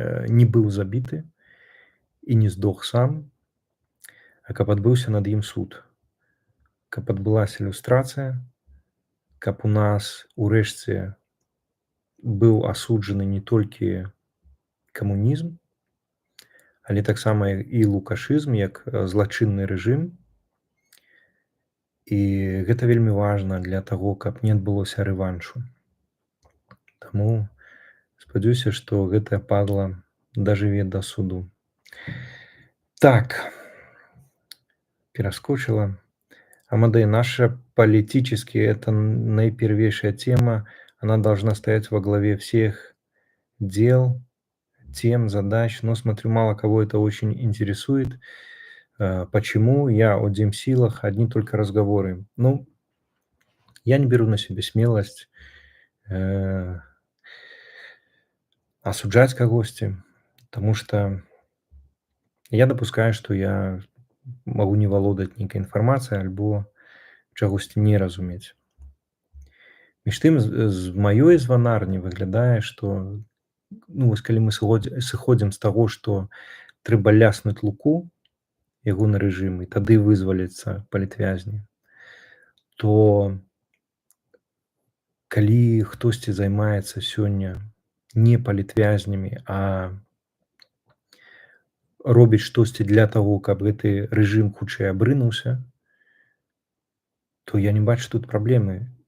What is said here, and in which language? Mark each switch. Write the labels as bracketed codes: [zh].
[be] не быў забіты і не здох сам, а каб адбыўся над ім суд, каб адбылася люстрацыя, каб у нас урэшце быў асуджаны не толькі камунізм, але таксама і лукашызм як злачынны рэжым. І гэта вельмі важна для таго, каб не адбылося рэваншу. Таму спадзяюся, што гэтая падла дажыве да суду. Так, пераскочила. [ru] Амадей, наша политически, это наипервейшая тема, она должна стоять во главе всех дел, тем, задач, но смотрю, мало кого это очень интересует. Почему? Я о демсилах, одни только разговоры. Ну, я не беру на себя смелость осуждать [be] кагосьці, [ru] потому что я допускаю, что я могу не [be] валодаць нейкай інфармацыяй альбо чагосьці не разумець. Між тым, з маёй званарні выглядае, што ну, вось калі мы сыходзім з таго, што трэба ляснуць Луку, ягоны рэжым, і тады вызваліцца палітвязні, то калі хтосьці займаецца сёння не палітвязнямі, а робіць штосьці для таго, каб гэты рэжым хутчэй абрынуўся, то я не бачу тут праблемы.